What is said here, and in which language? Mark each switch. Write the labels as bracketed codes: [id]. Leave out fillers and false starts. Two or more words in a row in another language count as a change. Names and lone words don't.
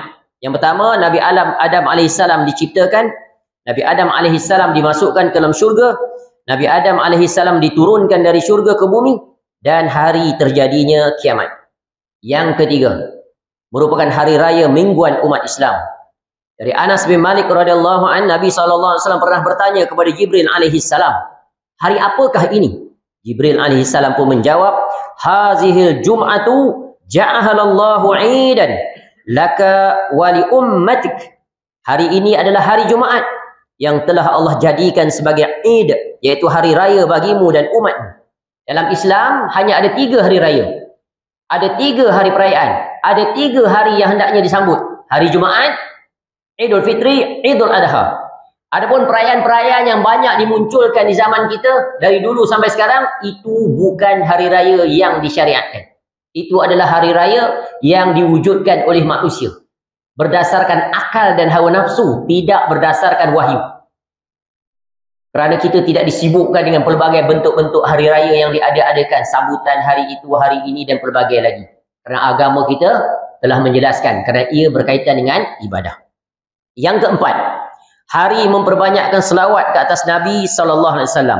[ms] Yang pertama, Nabi Adam alaihissalam diciptakan, Nabi Adam alaihissalam dimasukkan ke dalam syurga, Nabi Adam alaihissalam diturunkan dari syurga ke bumi, dan hari terjadinya kiamat. Yang ketiga, merupakan hari raya mingguan umat Islam. Dari Anas bin Malik [ar] رضي الله عنه, [ms] Nabi SAW pernah bertanya kepada Jibril alaihissalam, hari apakah ini? Jibril alaihissalam pun menjawab, [ar] هذه الجمعة جعلها الله عيدا لك ولأمتك. [ms] Hari ini adalah hari Jumaat yang telah Allah jadikan sebagai Id, iaitu hari raya bagimu dan umatmu. Dalam Islam hanya ada 3 hari raya. Ada 3 hari perayaan. Ada 3 hari yang hendaknya disambut. Hari Jumaat, Idul Fitri, Idul Adha. Adapun perayaan-perayaan yang banyak dimunculkan di zaman kita dari dulu sampai sekarang, itu bukan hari raya yang disyariatkan. Itu adalah hari raya yang diwujudkan oleh manusia berdasarkan akal dan hawa nafsu, tidak berdasarkan wahyu. Kerana kita tidak disibukkan dengan pelbagai bentuk-bentuk hari raya yang diada-adakan, sambutan hari itu, hari ini dan pelbagai lagi. Kerana agama kita telah menjelaskan, kerana ia berkaitan dengan ibadah. Yang keempat, hari memperbanyakkan selawat ke atas Nabi SAW.